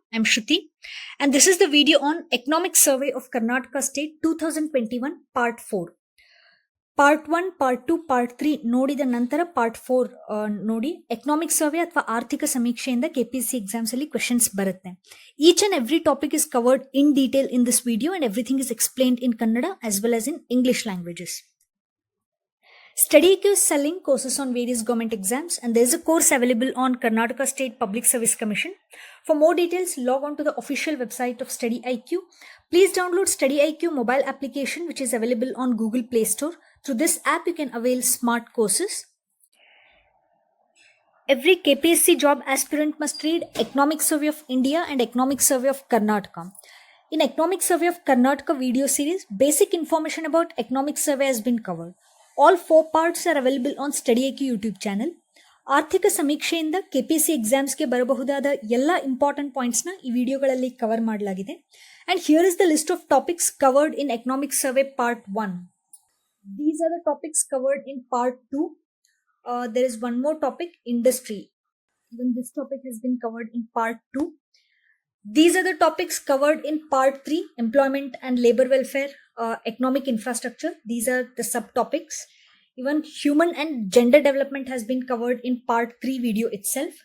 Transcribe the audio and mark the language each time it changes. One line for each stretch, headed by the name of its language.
English: I'm Shruti, and this is the video on Economic Survey of Karnataka State 2021 Part 4.
Kannada: Part 1, part 2, part 3 ನೋಡಿದ ನಂತರ part 4 ನೋಡಿ. Economic survey ಅಥವಾ ಆರ್ಥಿಕ ಸಮೀಕ್ಷೆಯಿಂದ KPSC exams ಅಲ್ಲಿ questions ಬರುತ್ತೆ.
English: Each and every topic is covered in detail in this video and everything is explained in Kannada as well as in English languages. StudyIQ is selling courses on various government exams, and there is a course available on Karnataka State Public Service Commission. For more details, log on to the official website of StudyIQ. Please download StudyIQ mobile application, which is available on Google Play Store. Through this app, you can avail smart courses. Every KPSC job aspirant must read Economic Survey of India and Economic Survey of Karnataka. In Economic Survey of Karnataka video series, basic information about Economic Survey has been covered. All 4 parts are available on StudyIQ YouTube channel.
Kannada: ಆರ್ಥಿಕ ಸಮೀಕ್ಷೆಯಿಂದ KPSC ಎಕ್ಸಾಮ್ಸ್ಗೆ ಬರಬಹುದಾದ ಎಲ್ಲ important ಪಾಯಿಂಟ್ಸ್ನ ಈ ವಿಡಿಯೋಗಳಲ್ಲಿ cover ಮಾಡಲಾಗಿದೆ.
English: And here is the list of topics covered in economic survey part 1. These are the topics covered in part 2. There is one more topic, industry. Even this topic has been covered in part 2. These are the topics covered in part 3, employment and labor welfare, economic infrastructure. These are the subtopics. Even human and gender development has been covered in part 3 video itself.